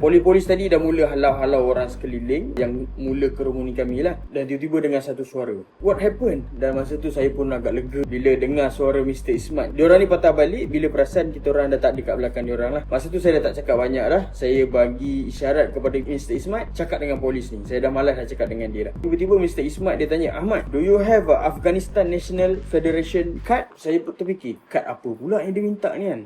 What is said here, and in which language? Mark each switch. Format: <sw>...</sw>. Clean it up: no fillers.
<ms>Polis-polis tadi dah mula halau-halau orang sekeliling yang mula kerumuni kami lah. Dan tiba-tiba dengar satu suara,</ms> <en>what happened?</en> <ms>Dan masa tu saya pun agak lega bila dengar suara Mr. Ismat. Diorang ni patah balik bila perasan kita orang dah tak dekat belakang diorang lah. Masa tu saya dah tak cakap banyak dah. Saya bagi isyarat kepada Mr. Ismat, cakap dengan polis ni. Saya dah malas dah cakap dengan dia dah. Tiba-tiba Mr.</ms> <en>Ismat</en> <ms>dia tanya,</ms> <en>Ahmad, do you have a Afghanistan National Federation card?</en> <ms>Saya terfikir, kad apa pula yang dia minta ni kan.</ms>